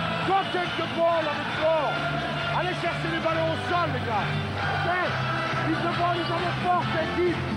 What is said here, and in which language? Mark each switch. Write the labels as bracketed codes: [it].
[en] Contact the ball on the floor. [fr] Allez chercher les ballons au sol, les gars. Ok. [en] If the ball is on the floor, take it.